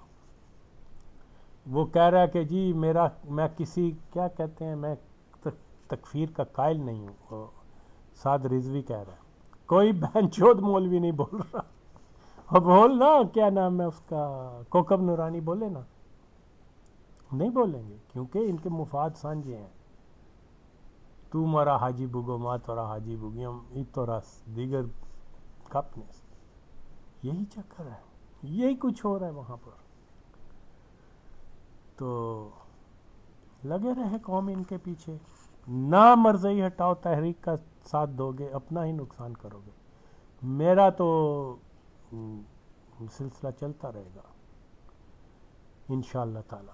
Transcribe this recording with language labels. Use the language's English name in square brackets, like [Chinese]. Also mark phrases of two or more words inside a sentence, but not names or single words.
[Urdu] وہ کہہ رہا ہے کہ جی میں کسی کیا کہتے ہیں میں تکفیر کا قائل نہیں ہوں. سعد رضوی کہہ رہا ہے. کوئی بہنچود مولوی نہیں بول رہا. اور بول نا کیا نام ہے اس کا، کوکب نورانی بولے نا. نہیں بولیں گے کیونکہ ان کے مفاد سانجے ہیں. [Persian] تو مارا حاجی بگو ما تورا حاجی بگیم ای تورا دیگر کپنس. [Urdu] یہی چکر ہے، یہی کچھ ہو رہا ہے وہاں پر. تو لگے رہے قوم ان کے پیچھے. نہ مرضی ہٹاؤ تحریک کا ساتھ دو گے اپنا ہی نقصان کرو گے. میرا تو سلسلہ چلتا رہے گا [Arabic] انشاءاللہ تعالی.